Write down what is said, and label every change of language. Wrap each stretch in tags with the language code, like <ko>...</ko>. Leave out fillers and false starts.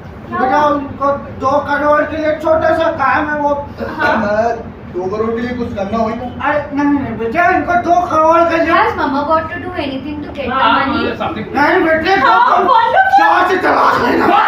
<hi>बेटा उनको 2 करोड़ के लिए छोटा सा काम है वो। 2 करोड़ के लिए कुछ करना होगा। अरे नहीं बेटा, इनको 2 करोड़ के लिए।</hi> <en>Has Mama got to do anything to get the money?</en> <hi>नहीं बेटे, चार से तलाक लेना।</hi>